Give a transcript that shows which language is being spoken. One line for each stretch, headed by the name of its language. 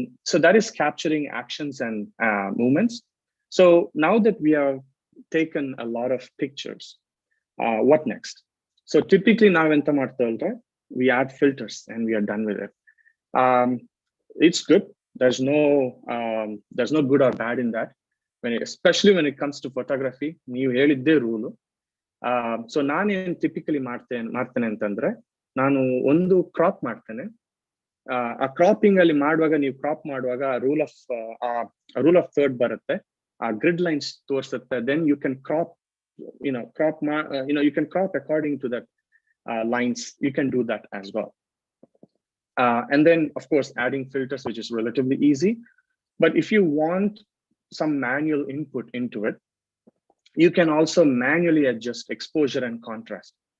English: So that is capturing actions and movements. So now that we have taken a lot of pictures, what next? So typically now we add filters and we are done with it. It's good. There's no good or bad in that. Especially when it comes to photography,
Kannada: ನೀವು ಹೇಳಿದ್ದೇ rule. So ನಾನೇನು typically ಮಾಡ್ತೇನೆ ಅಂತಂದ್ರೆ ನಾನು ಒಂದು crop ಮಾಡ್ತೇನೆ. ಆ cropping ಅಲ್ಲಿ ಮಾಡುವಾಗ ನೀವು ಕ್ರಾಪ್ ಮಾಡುವಾಗ ರೂಲ್ ಆಫ್ ಥರ್ಡ್ ಬರುತ್ತೆ, ಆ ಗ್ರಿಡ್ ಲೈನ್ಸ್ ತೋರಿಸುತ್ತೆ.
English: Then you can crop, you can crop according to that lines. You can do that as well. And then of course adding filters, which is relatively easy. But if you want some manual input into it, you can also manually adjust exposure and contrast.